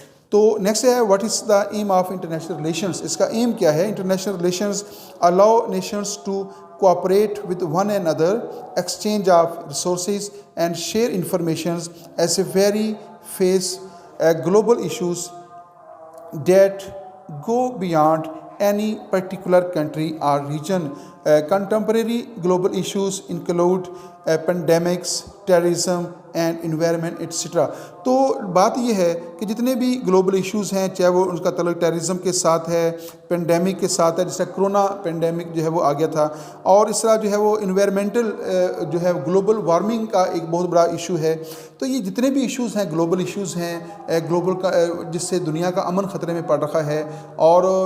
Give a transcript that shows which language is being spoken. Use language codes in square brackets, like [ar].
[en] تو نیکسٹ ہے what is the aim of international relations. [ur] اس کا ایم کیا ہے؟ [en] International relations allow nations to cooperate with one and other, exchange of resources and share informations as a very face global issues that go beyond any particular country or region. Contemporary global issues include pandemics, terrorism and environment etc. [ur] تو بات یہ ہے کہ جتنے بھی global issues ہیں، چاہے وہ ان کا تعلق ٹیررزم کے ساتھ ہے، پینڈیمک کے ساتھ ہے، جیسے کرونا پینڈیمک جو ہے وہ آ گیا تھا، اور اس طرح جو ہے وہ انوائرمنٹل جو ہے گلوبل وارمنگ کا ایک بہت بڑا ایشو ہے۔ تو یہ جتنے بھی ایشوز ہیں گلوبل ایشوز ہیں، گلوبل کا جس سے دنیا کا امن خطرے میں پڑ رہا ہے اور